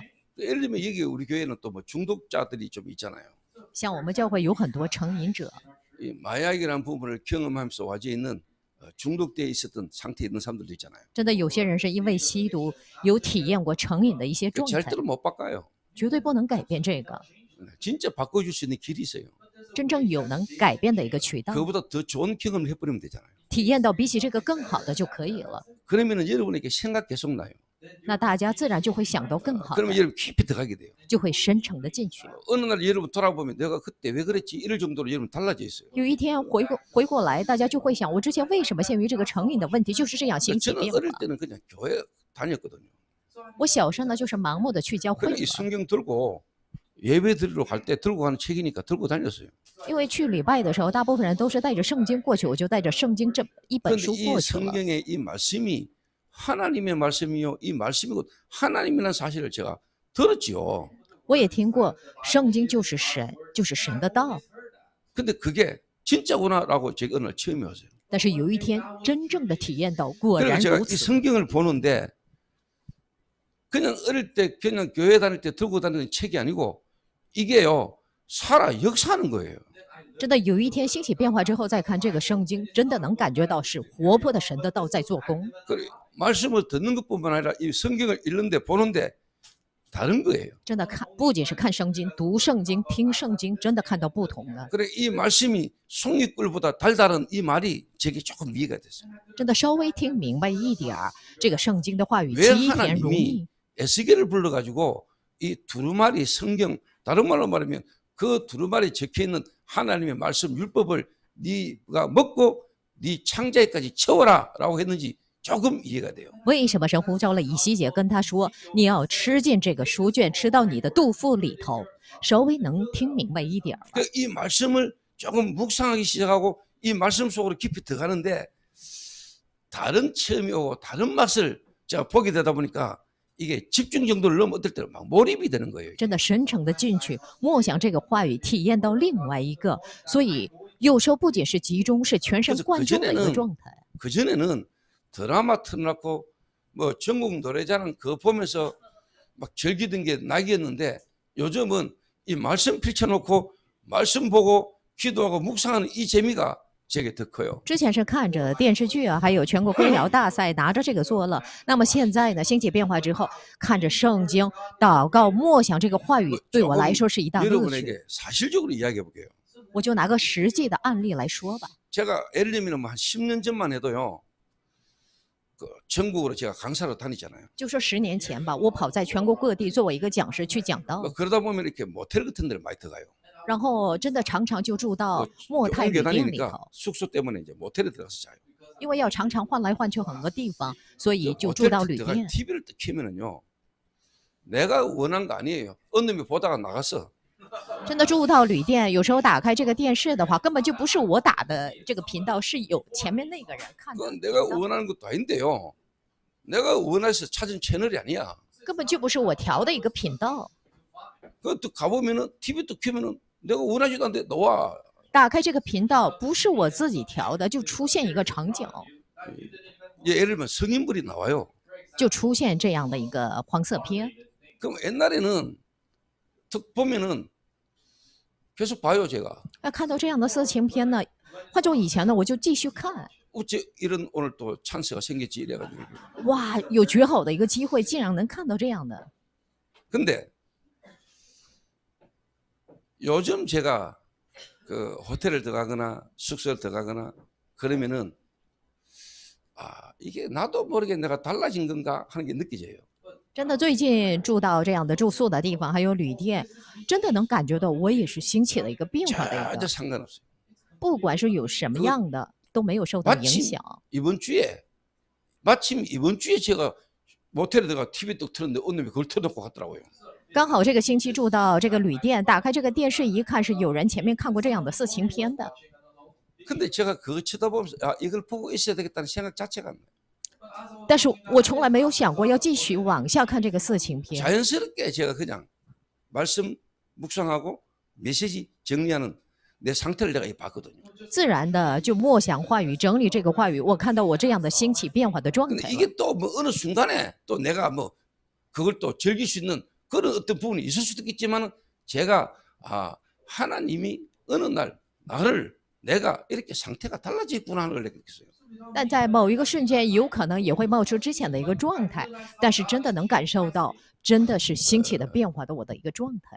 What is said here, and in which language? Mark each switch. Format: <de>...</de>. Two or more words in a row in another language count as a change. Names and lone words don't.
<ko>예를 들면 여기 우리 교회는 또 뭐 중독자들이 좀 있잖아요.</ko> <zh>像我们教会有很多成瘾者，</zh> <ko>이 마약이라는 부분을 경험하면서 와져 있는 중독되어 있었던 상태에 있는 사람들도 있잖아요.</ko> <zh>真的有些人是因为吸毒有体验过成瘾的一些状态，</zh> <ko>절대로 못 바꿔요.</ko> <zh>绝对不能改变这个。</zh> <ko>진짜 바꿔줄 수 있는 길이 있어요.</ko> <zh>真正有能改变的一个渠道，</zh> <ko>그보다 더 좋은 경험을 해버리면 되잖아요.</ko> <zh>体验到比起这个更好的就可以了。</zh> <ko>그러면은 여러분에게 생각 계속 나요.</ko> <zh>那大家自然就会想到更好的，</zh> <ko>그러면 여러분 깊이 들어가게 돼요.</ko> <zh>就会深沉的进去。</zh> <ko>어느 날 여러분 돌아보면 내가 그때 왜 그랬지 이럴 정도로 여러분 달라져 있어요.</ko> <zh>有一天回过来，大家就会想，我之前为什么陷于这个成瘾的问题，就是这样兴起</zh> <ko>저는</ko> <zh>变化。</zh> <ko>어릴 때는 그냥 교회 다녔거든요.</ko> <zh>我小时候呢，就是盲目的去教会</zh> <ko>그냥 이</ko> <zh>了，</zh> <ko>성경 들고 예배 드리러 갈 때 들고 가는 책이니까 들고 다녔어요.</ko> <zh>因为去礼拜的时候，大部分人都是带着圣经过去，我就带着圣经这一本</zh> <ko>그런데</ko> <zh>书</zh> <ko>이</ko> <zh>过去了。</zh> <ko>성경의 이 말씀이 하나님의 말씀이요, 이 말씀이 곧 하나님이라는 사실을 제가 들었지요.</ko> <zh>我也听过，圣经就是神，就是神的道。</zh> <ko>근데 그게 진짜구나라고 제가 어느 날 처음에 왔어요.</ko> <zh>但是有一天，真正的体验到，果</zh> <ko>그래서</ko> <zh>然</zh> <ko>제가</ko> <zh>如</zh> <ko>이</ko> <zh>此。</zh> <ko>성경을 보는데 그냥 어릴 때 그냥 교회 다닐 때 들고 다니는 책이 아니고 이게요 살아 역사하는 거예요.</ko> <zh>真的有一天兴起变化之后再看这个圣经，真的能感觉到是活泼的神的道在做工。</zh> <ko>그래, 말씀을 듣는 것뿐만 아니라 이 성경을 읽는데 보는데 다른 거예요.</ko> <zh>真的看，不仅是看圣经、读圣经、听圣经，真的看到不同的。</zh> <ko>그래 이 말씀이 송이꿀보다 달달한 이 말이 제게 조금 이해가 됐어요.</ko> <zh>真的稍微听明白一点儿，这个圣经的话语</zh> <ko>왜</ko> <zh>极甜如蜜</zh> <ko>하나님이 。 에스겔을 불러가지고 이 두루마리 성경 다른 말로 말하면 그 두루마리에 적혀있는 하나님의 말씀 율법을 네가 먹고 네 창자에까지 채워라 라고 했는지 조금 이해가 돼요.</ko> <zh>为什么神呼召了以西结跟他说，你要吃进这个书卷，吃到你的肚腹里头？稍微能听明白一点儿了。</zh> <ko>그 이 말씀을 조금 묵상하기 시작하고 이 말씀 속으로 깊이 들어가는데 다른 체험이 오고 다른 맛을 제가 보게 되다 보니까 이게 집중 정도를 넘어 어떨 때는 막 몰입이 되는 거예요.</ko> <zh>真的深沉的进去默想这个话语，体验到另外一个，所以有时候不仅是集中，是全神贯注的一个状态。</zh> <ko>그전에는 드라마 틀어놓고 뭐 전국 노래자랑 그거 보면서 막 즐기던 게 낙이었는데 요즘은 이 말씀 펼쳐놓고 말씀 보고 기도하고 묵상하는 이 재미가 제게 더 커요.</ko> <zh>之前是看着电视剧啊，还有全国歌谣大赛，拿着这个做了。那么现在呢，兴起变化之后，看着圣经、祷告、默想这个话语，对我来说是一大乐趣。</zh> <ko>여러분에게 사실적으로 이야기해 볼게요.</ko> <zh>我就拿个实际的案例来说吧。</zh> <ko>제가 예를 들면 한 10년 전만 해도요. 그 전국으로 제가 강사로 다니잖아요.</ko> <zh>就说10年前吧，我跑在全国各地作为一个讲师去讲道，</zh> <ko>그러다 보면 이렇게 모텔 같은 데를 많이 들어가요.</ko> <zh>然后真的常常就住到</zh> <ko>그</ko> <zh>莫泰旅</zh> <ko>옮겨</ko> <zh>店里</zh> <ko>다니니까</ko> <zh>头，</zh> <ko>숙소 때문에 이제 모텔에 들어가서 자요.</ko> <zh>因为要常常换来换去很多地方，所以就住</zh> <ko>모텔</ko> <zh>到旅</zh> <ko>들어가</ko> <zh>店。</zh> <ko>TV를 딱 켜면은요. 내가 원한 거 아니에요. 어느 놈이 보다가 나갔어.</ko> <zh>真的住到旅店，有时候打开这个电视的话，根本就不是我打的这个频道，是有前面那个人看的</zh> <ko>그건 내가 원하는 것도 아닌데요. 내가 원해서 찾은 채널이 아니야.</ko> <zh>根本就不是我调的一个频道。</zh> <ko>그것도 가보면은 TV 또 켜면은 내가 원하지도 않는데 너와</ko> <zh>打开这个频道不是我自己调的，就出现一个场景，</zh> <ko>예를 들면 성인물이 나와요.</ko> <zh>就出现这样的一个黄色片。</zh> <ko>그럼 옛날에는 툭 보면은 계속 봐요 제가.</ko> <zh>那看到这样的色情片呢，换做以前呢，我就继续看。</zh> <ko>어째 이런 오늘 또 찬스가 생겼지 이래가지고.</ko> <zh>哇，有绝好的一个机会，竟然能看到这样的。</zh> <ko>근데 요즘 제가 그 호텔을 들어가거나 숙소를 들어가거나 그러면은 아 이게 나도 모르게 내가 달라진 건가 하는 게 느껴져요.</ko> <zh>真的，最近住到这样的住宿的地方，还有旅店，真的能感觉到我也是兴起了一个变化的一</zh> <ko>전혀</ko> <zh>个，</zh> <ko>상관없어요.</ko> <zh>不管是有什么样的，都没有受到影</zh> <ko>마침</ko> <zh>响。</zh> <ko>이번 주에 마침 이번 주에 제가 모텔에 들어가 TV 뚝 틀었는데 어느 놈이 그걸 틀어놓고 갔더라고요.</ko> <zh>刚好这个星期住到这个旅店，打开这个电视一看，是有人前面看过这样的色情片的。</zh> <ko>근데 제가 그거 쳐다보면서 아 이걸 보고 있어야 되겠다는 생각 자체가 안 나요.</ko> <zh>但是我从来没有想过要继续往下看这个色情片，</zh> <ko>자연스럽게 제가 그냥 말씀 묵상하고 메시지 정리하는 내 상태를 내가 봤거든요.</ko> <zh>自然的就默想话语，整理这个话语。我看到我这样的兴起变化的状</zh> <ko>근데</ko> <zh>态了。</zh> <ko>이게 또 뭐 어느 순간에 또 내가 뭐 그걸 또 즐길 수 있는 그런 어떤 부분이 있을 수도 있겠지만은 제가 아 하나님이 어느 날 나를 내가 이렇게 상태가 달라졌구나 하는 걸 느꼈어요.</ko> <zh>但在某一个瞬间，有可能也会冒出之前的一个状态，但是真的能感受到，真的是兴起的变化的我的一个状态。</zh>